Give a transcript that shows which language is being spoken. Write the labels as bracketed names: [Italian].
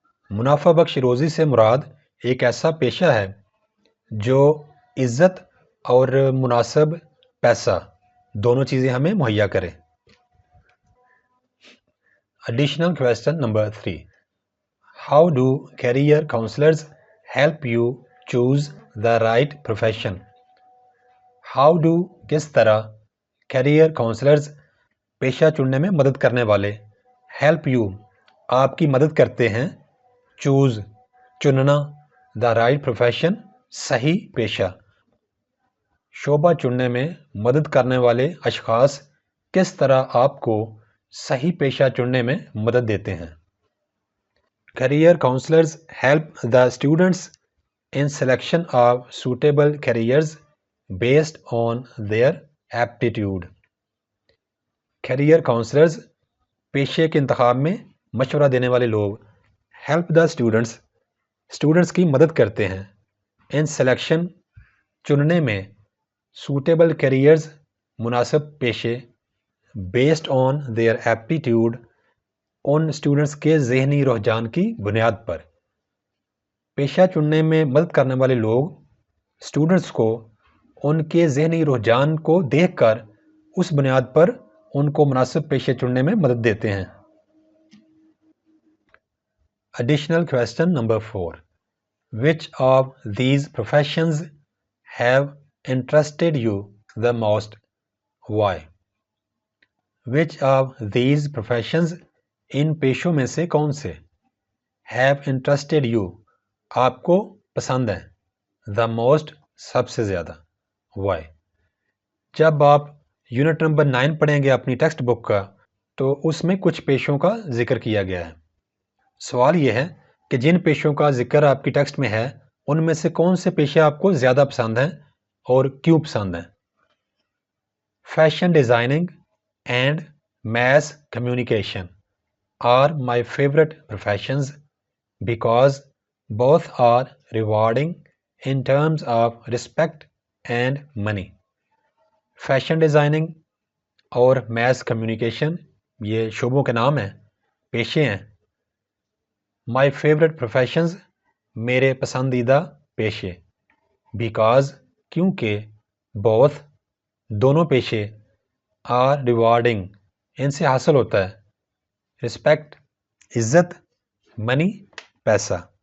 [Urdu] منافع بخش روزی سے مراد ایک ایسا پیشہ ہے جو عزت اور مناسب پیسہ دونوں چیزیں ہمیں مہیا کرے. [English] Additional question number 3. How do career counselors help you choose the right profession? How do [Urdu] کس طرح [English] career counselors [Urdu] پیشہ چننے میں مدد کرنے والے [English] help you [Urdu] آپ کی مدد کرتے ہیں [English] choose [Urdu] چننا [English] the right profession [Urdu] صحیح پیشہ. شعبہ چننے میں مدد کرنے والے اشخاص کس طرح آپ کو صحیح پیشہ چننے میں مدد دیتے ہیں. [English] Career counselors help the students in selection of suitable careers based on their aptitude. Career counselors [Urdu] پیشے کے انتخاب میں مشورہ دینے والے لوگ [English] help the students [Urdu] کی مدد کرتے ہیں [English] in selection [Urdu] چننے میں [English] suitable careers [Urdu] مناسب پیشے [English] based on their aptitude [Urdu] in students کے ذہنی رجحان کی بنیاد پر. پیشہ چننے میں مدد کرنے والے لوگ اسٹوڈنٹس کو ان کے ذہنی رجحان کو دیکھ کر اس بنیاد پر ان کو مناسب پیشے چننے میں مدد دیتے ہیں. [English] Additional question number 4. Which of these professions have interested you the most? Why? Which of these professions [Urdu] ان پیشوں میں سے کون سے [English] have interested you [Urdu] آپ کو پسند ہیں [English] the most [Urdu] سب سے زیادہ [English] why؟ [Urdu] جب آپ یونٹ نمبر 9 پڑھیں گے اپنی ٹیکسٹ بک کا تو اس میں کچھ پیشوں کا ذکر کیا گیا ہے. سوال یہ ہے کہ جن پیشوں کا ذکر آپ کی ٹیکسٹ میں ہے ان میں سے کون سے پیشے آپ کو زیادہ پسند ہیں اور کیوں پسند ہیں. [English] Fashion designing and mass communication are my favorite professions because both are rewarding in terms of respect and money. [Urdu] Fashion designing اور میس کمیونیکیشن یہ شعبوں کے نام ہیں پیشے ہیں. [English] my favorite professions [Urdu] میرے پسندیدہ پیشے [English] because [Urdu] کیونکہ [English] both [Urdu] دونوں پیشے [English] are rewarding [Urdu] ان سے حاصل ہوتا ہے رسپیکٹ عزت منی پیسہ.